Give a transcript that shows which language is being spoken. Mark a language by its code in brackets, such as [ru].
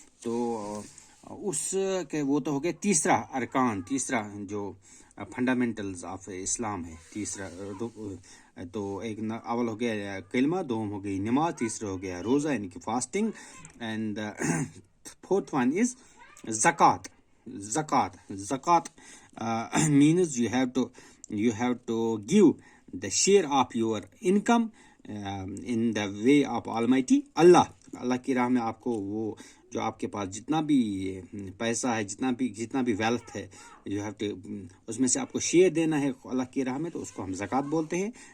[ur] تو اس کے وہ تو ہو گیا تیسرا ارکان, تیسرا جو [en] fundamentals of Islam [ur] ہے, تیسرا. تو ایک اول ہو گیا کلمہ, دوم ہو گئی نماز, تیسرا ہو گیا روزہ یعنی کہ fasting, [en] And fourth one is zakat. Zakat means you have to give the share of your income in the way of Almighty Allah. [ur] اللہ کی راہ میں آپ کو وہ جو آپ کے پاس جتنا بھی پیسہ ہے, جتنا بھی ویلتھ ہے, [en] you have to [ur] اس میں سے آپ کو شیئر دینا ہے اللہ کی راہ میں, تو اس کو ہم زکوٰۃ بولتے ہیں.